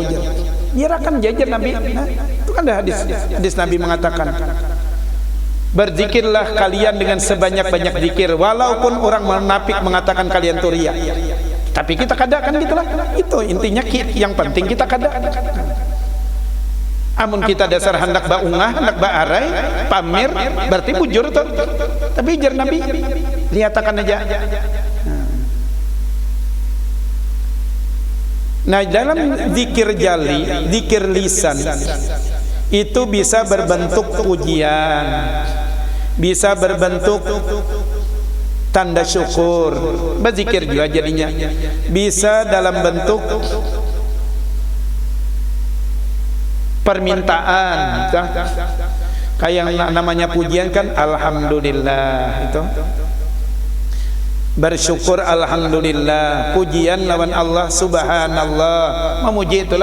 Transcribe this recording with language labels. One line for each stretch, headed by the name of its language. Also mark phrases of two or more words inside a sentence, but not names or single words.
Banjar: Biar akan jajar Nabi.
Indonesian: Itu kan ada hadis Nabi mengatakan, berzikirlah kalian dengan sebanyak-banyak zikir, walaupun orang munafik mengatakan kalian tuh ria.
Banjar: Tapi kita kada kan gitulah. Itu intinya yang penting kita kada. Amun kita dasar hendak baungah, hendak baarai, pamer, berarti bujur tuh. Tapi jar Nabi, lihatkan aja.
Indonesian: Nah, dalam zikir jali, zikir lisan itu bisa berbentuk pujian, bisa berbentuk tanda syukur, berzikir juga jadinya. Bisa dalam bentuk permintaan, kayak yang namanya pujian kan alhamdulillah, itu bersyukur alhamdulillah, pujian lawan Allah subhanallah, memuji itulah.